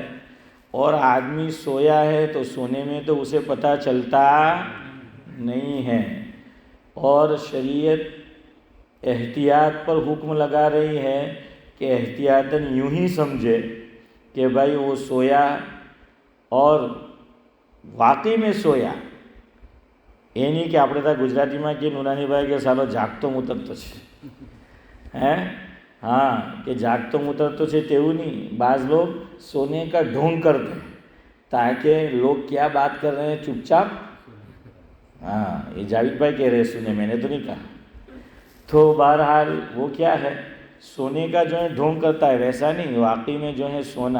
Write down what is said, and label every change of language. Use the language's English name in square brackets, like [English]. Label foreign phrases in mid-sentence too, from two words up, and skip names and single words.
[Urdu] اور آدمی سویا ہے تو سونے میں تو اسے پتہ چلتا نہیں ہے، اور شریعت احتیاط پر حکم لگا رہی ہے کہ احتیاطاً یوں ہی سمجھے کہ بھائی وہ سویا اور واقعی میں سویا۔ یہ نہیں کہ [Gujarati] આપણે ત્યાં ગુજરાતીમાં કે નુનાની ભાઈ કે સાલો જાગતો મૂતરતો છે હે, [Urdu] ہاں کہ [Gujarati] જાગતો મૂતરતો છે તેવું نہیں۔ [Urdu] بعض لوگ سونے کا ڈھونگ کرتے ہیں تاکہ لوگ کیا بات کر رہے ہیں چپ چاپ، ہاں یہ جاوید بھائی کہہ رہے سنے، میں نے تو نہیں کہا۔ تو بہرحال وہ کیا ہے، سونے کا جو ہے ڈھونگ کرتا ہے، ویسا نہیں، واقعی میں جو ہے سونا۔